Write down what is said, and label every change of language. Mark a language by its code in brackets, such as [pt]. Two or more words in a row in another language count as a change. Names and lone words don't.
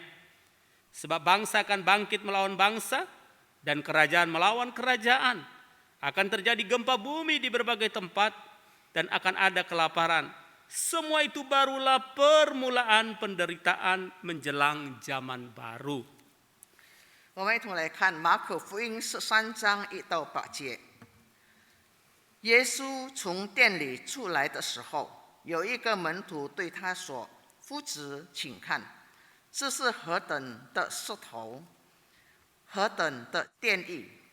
[id] Sebab bangsa akan bangkit melawan bangsa, dan kerajaan melawan kerajaan. Akan terjadi gempa bumi di berbagai tempat, dan akan ada kelaparan. Semua itu barulah permulaan penderitaan menjelang zaman baru." [zh] 我们一同来看马可福音13章1到8节。耶稣从店里出来的时候，有一个门徒对他说：“夫子，请看，这是何等的石头，何等的殿宇！”